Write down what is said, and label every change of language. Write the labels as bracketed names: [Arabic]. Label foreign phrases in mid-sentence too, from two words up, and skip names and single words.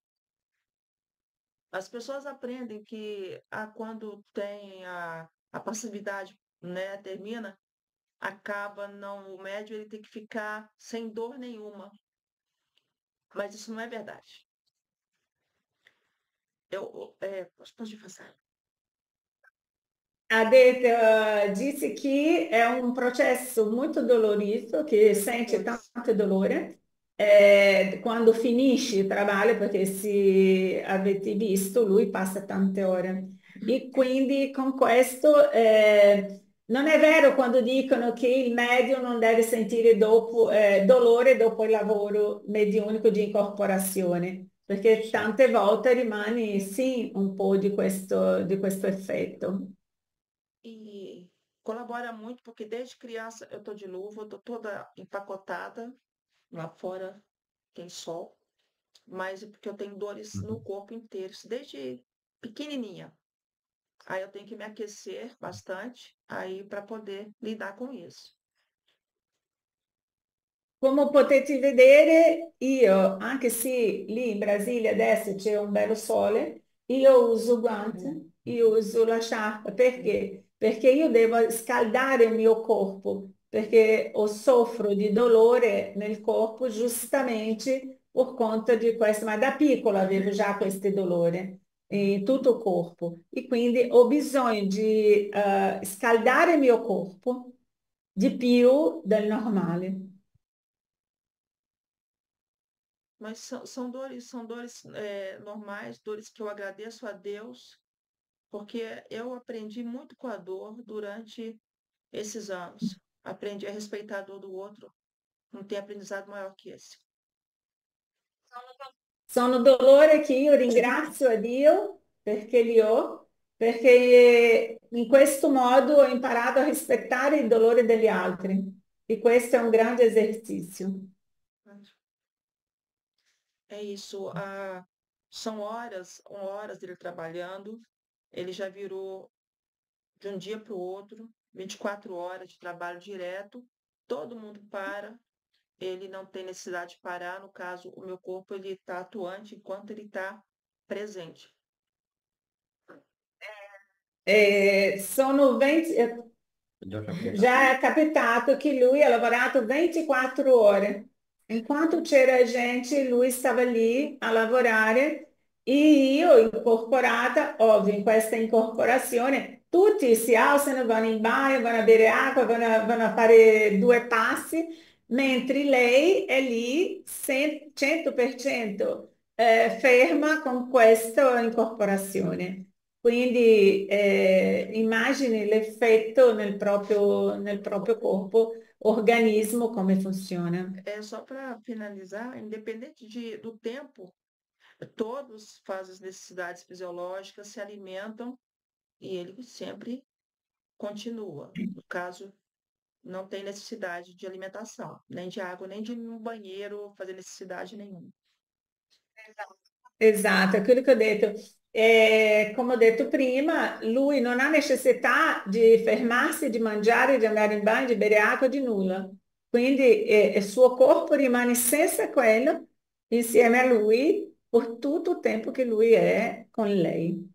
[Portuguese] As pessoas aprendem que quando tem a passividade, né, termina, acaba não, o médium ele tem que ficar sem dor nenhuma, mas isso não é verdade. Posso passar. A disse que é um processo muito doloroso, que sente Pois. [Italian] tanto dolore quando finisce il trabalho, perché se avete visto, lui passa tante ore. E quindi con questo non è vero quando dicono che il medium non deve sentire dolore dopo il lavoro mediunico di incorporazione, perché tante volte rimane sì un po' di questo effetto. [Portuguese] E colabora muito, porque desde criança eu tô de luva, eu tô toda empacotada, lá fora tem sol, mas é porque eu tenho dores no Uhum. corpo inteiro, isso desde pequenininha. Aí eu tenho que me aquecer bastante, aí para poder lidar com isso. [Italian] Come potete vedere, io, anche se lì in Brasile adesso c'è un bello sole, io uso guanti, io uso la sciarpa. Perché? Perché io devo scaldare il mio corpo, perché soffro di dolore nel corpo giustamente per conta di questo, ma da piccola avevo già questo dolore in tutto il corpo e quindi ho bisogno di scaldare il mio corpo di più del normale. [Portuguese] Mas são dores normais, dores que eu agradeço a Deus, porque eu aprendi muito com a dor durante esses anos. Aprendi a respeitar a dor do outro. Não tem aprendizado maior que esse. [Italian] Sono dolore che io ringrazio a Dio perché li ho, perché in questo modo ho imparato a rispettare il dolore degli altri e questo è un grande esercizio. [Portuguese] É isso. São horas dele trabalhando. Ele já virou de um dia para o outro, 24 horas de trabalho direto. Todo mundo para. Ele não tem necessidade de parar. No caso, o meu corpo ele está atuante enquanto ele está presente. [Italian] Sono 20, Già capitato. già è capitato che lui ha lavorato 24 ore. Enquanto c'era gente, lui stava lì a lavorare e io incorporata, ovvio, in questa incorporazione, tutti si alzano, vanno in bagno, vanno a bere acqua, vanno a fare due passi, mentre lei è lì 100% ferma con questa incorporazione. Quindi immagini l'effetto nel proprio corpo, organismo, come funziona. [Portuguese] É só para finalizar, independente do tempo, todos fazem as necessidades fisiológicas, se alimentam e ele sempre continua. No caso, não tem necessidade de alimentação, nem de água, nem de ir no banheiro fazer necessidade nenhuma. [Italian] Esatto, è quello che ho detto. Come ho detto prima, lui non ha necessità di fermarsi, di mangiare, di andare in bagno, di bere acqua, di nulla. Quindi il suo corpo rimane senza quello, insieme a lui, per tutto il tempo che lui è con lei.